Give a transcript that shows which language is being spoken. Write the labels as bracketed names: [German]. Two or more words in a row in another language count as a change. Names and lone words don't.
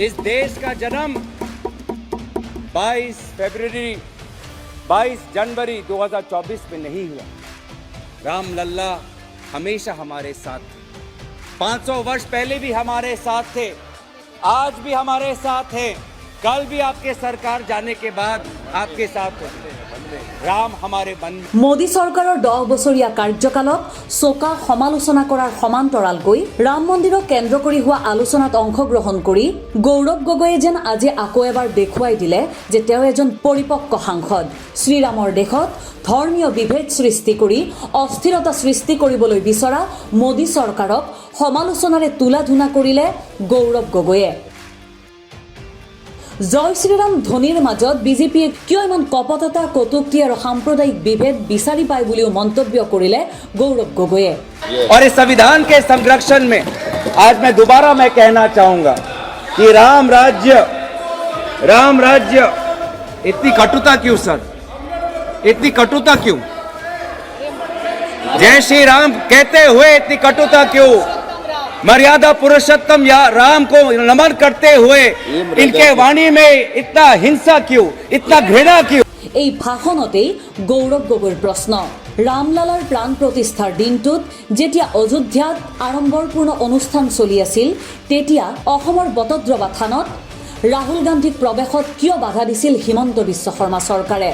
[Hindi] इस देश का जन्म 22 जनवरी 2024 में नहीं हुआ। राम लल्ला हमेशा हमारे साथ थे। 500 वर्ष पहले भी हमारे साथ थे, आज भी हमारे साथ हैं, कल भी आपके सरकार जाने के बाद आपके साथ होंगे। राम हमारे बन। [Assamese] মোদী চৰকাৰৰ 10 বছৰীয়া কাৰ্যকালত চোকা সমালোচনা কৰাৰ সমান্তৰালকৈ ৰাম মন্দিৰক কেন্দ্ৰ কৰি হোৱা আলোচনাত অংশগ্ৰহণ কৰি গৌৰৱ গগৈয়ে যেন আজি আকৌ এবাৰ দেখুৱাই দিলে যে তেওঁ এজন পৰিপক্ক সাংসদ। শ্ৰীৰামৰ দেশত ধৰ্মীয় বিভেদ সৃষ্টি কৰি অস্থিৰতা সৃষ্টি কৰিবলৈ বিচৰা মোদী চৰকাৰক সমালোচনাৰে তুলাধুনা কৰিলে গৌৰৱ গগৈয়ে। জয় শ্ৰীৰাম ধ্বনিৰ মাজত বিজেপিয়ে কিয় ইমান কপটতা, কটুক্তি আৰু সাম্প্ৰদায়িক বিভেদ বিচাৰি পায় বুলিও মন্তব্য কৰিলে গৌৰৱ গগৈয়ে। [Hindi] और इस संविधान के संरक्षण में आज मैं दोबारा कहना चाहूंगा कि राम राज्य इतनी कटुता क्यों सर, इतनी कटुता क्यों? जय श्री राम कहते हुए इतनी कटुता क्यों? मर्यादा पुरुषोत्तम या राम को नमन करते हुए इनके वाणी में इतना हिंसा क्यों, इतना घृणा क्यों? [Assamese] এই ভাষণতেই গৌৰৱ গগৈৰ প্ৰশ্ন। ৰামলালাৰ প্ৰাণ প্ৰতিষ্ঠাৰ দিনটোত যেতিয়া অযোধ্যাত আড়ম্বৰপূৰ্ণ অনুষ্ঠান চলি আছিল, তেতিয়া অসমৰ বটদ্ৰৱা থানত ৰাহুল গান্ধীক প্ৰৱেশত কিয় বাধা দিছিল হিমন্ত বিশ্ব শৰ্মা চৰকাৰে?